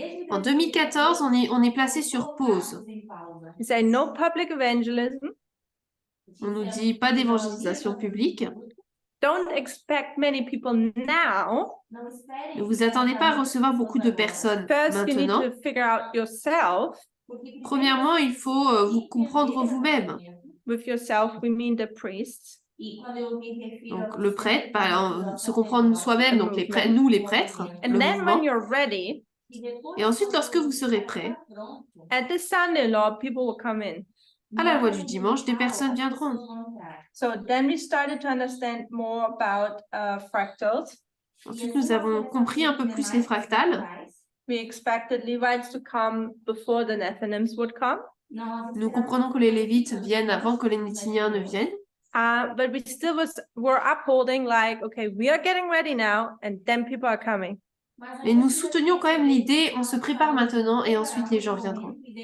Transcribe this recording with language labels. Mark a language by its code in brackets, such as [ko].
[fr] En 2014, on est placé sur pause. [en] We say no public evangelism. [fr] On nous dit pas d'évangélisation publique. [en] Don't expect many people now. [fr] Ne vous attendez pas à recevoir beaucoup de personnes [en] First, you need [fr] maintenant. [en] to figure out yourself. [fr] Premièrement, il faut vous comprendre vous-même. [en] With yourself, we mean the priests. [fr] Donc, le prêtre, se comprendre soi-même, donc nous les prêtres, [en] And [fr] le [en] then [fr] mouvement. [en] when you're ready, [fr] Et ensuite, lorsque vous serez prêts, [en] at the Sunday law, people will come in. [fr] à la loi du dimanche, des personnes viendront. [en] So then we started to understand more about fractals. [fr] Ensuite, nous avons compris un peu plus les fractales. [en] We expected Levites to come before the Nethinims would come. [fr] Nous comprenons que les Lévites viennent avant que les Nétiniens ne viennent. [en] But we still were upholding like, okay, we are getting ready now, and then people are coming. [fr] Mais nous soutenions quand même l'idée, on se prépare maintenant et ensuite les gens viendront.